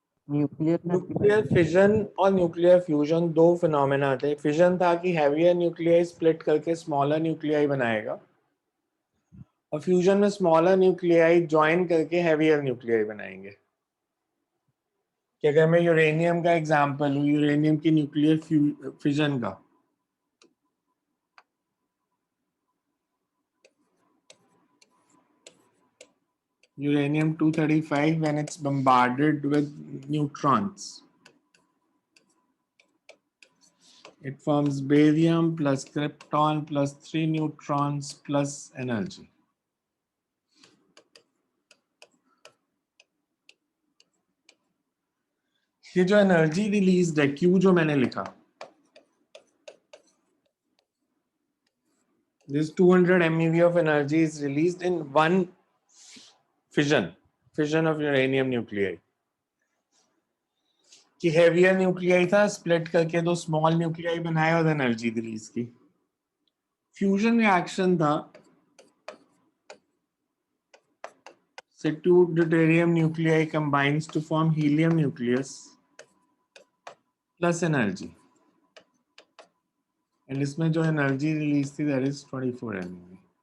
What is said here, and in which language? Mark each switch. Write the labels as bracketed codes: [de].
[hi] Nuclear fission और nuclear fusion दो phenomena थे. फिजन था कि हैवियर न्यूक्लियाई स्प्लिट करके स्मॉलर न्यूक्लियाई बनाएगा, और फ्यूजन में स्मॉलर न्यूक्लियाई ज्वाइन करके हैवियर न्यूक्लियाई बनाएंगे. कि अगर मैं यूरेनियम का एग्जांपल लूं, यूरेनियम की न्यूक्लियर फिजन का, [en] uranium-235 when it's bombarded with neutrons, it forms barium plus krypton plus 3 neutrons plus energy. [hi] ये जो एनर्जी रिलीज है Q जो मैंने लिखा, [en] this 200 MeV of energy is released in one fission of uranium nuclei. [hi] कि heavier nuclei था, split करके दो स्मॉल न्यूक्लियाई बनाए और एनर्जी रिलीज की. [en] fusion reaction था, say two deuterium nuclei combines to form helium nucleus plus energy, and [hi] इसमें जो एनर्जी रिलीज थी [en] That is 24 MeV.